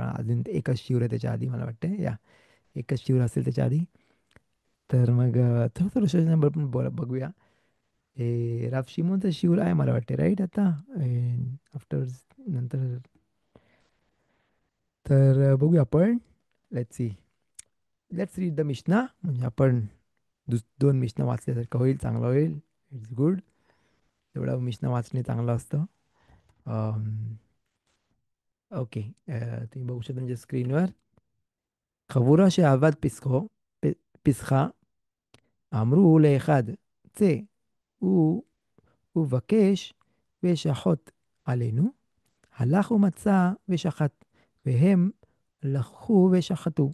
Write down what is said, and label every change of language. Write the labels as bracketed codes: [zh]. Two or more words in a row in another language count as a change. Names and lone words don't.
[mr] अजून एकच शिवर आहे त्याच्या आधी, मला वाटतं या एकच शिवर असेल त्याच्या आधी. तर मग थोडं थोडं रोशनाबद्दल पण बघूया. हे राफ शिमोनचं शिवर आहे मला वाटते, राईट आता आफ्टर नंतर. तर बघूया आपण. [en] Let's see. Let's read the Mishna. [mr] म्हणजे आपण 2 मिशना वाचल्यासारखं होईल, चांगलं होईल. [en] It's good. [mr] तेवढं मिशना वाचणे चांगलं असतं. ओके. तुम्ही बघू शकता म्हणजे स्क्रीनवर. [he] חבורה שעבד פסחו, פסחה, אמרו לאחד, צא, הוא ובקש ושחוט עלינו. הלך ומצא ושחט, והם לקחו ושחטו.